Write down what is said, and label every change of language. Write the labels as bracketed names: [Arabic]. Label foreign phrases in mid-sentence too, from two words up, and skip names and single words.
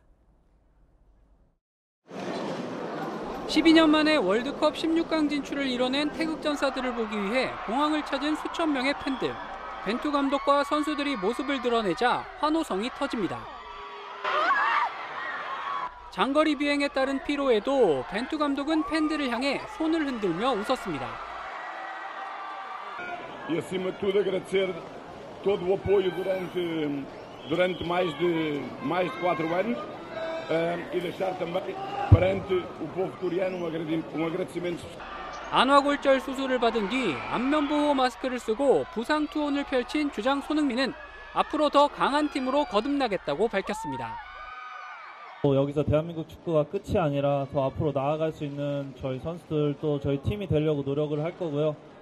[Korean] 12년 만에 월드컵 16강 진출을 이뤄낸 태극전사들을 보기 위해 공항을 찾은 수천 명의 팬들. 벤투 감독과 선수들이 모습을 드러내자 환호성이 터집니다. 장거리 비행에 따른 피로에도 벤투 감독은 팬들을 향해 손을 흔들며 웃었습니다. [Portuguese] E acima de tudo agradecer todo o apoio durante mais de 4 anos e deixar também perante o povo coreano um agradecimento. [Korean] 안화골절 수술을 받은 뒤 안면보호 마스크를 쓰고 부상 투혼을 펼친 주장 손흥민은 앞으로 더 강한 팀으로 거듭나겠다고 밝혔습니다. 여기서 대한민국 축구가 끝이 아니라 더 앞으로 나아갈 수 있는 저희 선수들 또 저희 팀이 되려고 노력을 할 거고요.